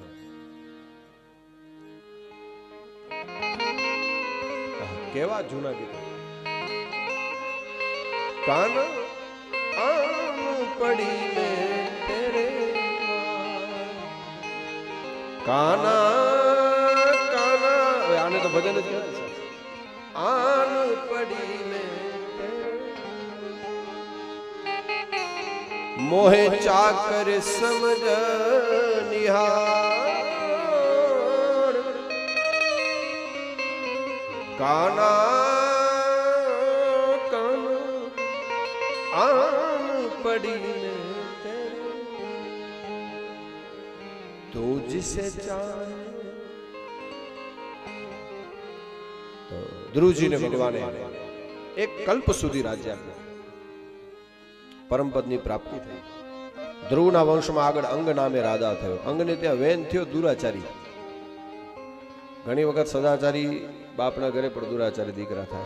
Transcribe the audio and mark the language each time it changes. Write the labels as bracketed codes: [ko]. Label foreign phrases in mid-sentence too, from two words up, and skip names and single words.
[gu] કેવા જૂના ગીતો કાન આમ પડીને [hi] तेरे काना काना [gu] આને તો ભજન જ કહેવાય આન પડીને [hi] मोहे चाकर समझ निहार काना काना आन पड़ी तो जिसे चाहे तो [gu] ધ્રુવજી ને ભગવાને એક કલ્પ સુધી રાજ્ય આપ્યું પરમપદની પ્રાપ્તિ થઈ ધ્રુવના વંશમાં આગળ અંગ નામે રાજા થયો. અંગને ત્યાં વેન થયો દુરાચારી. ઘણી વખત સદાચારી બાપના ઘરે પણ દુરાચારી દીકરા થાય.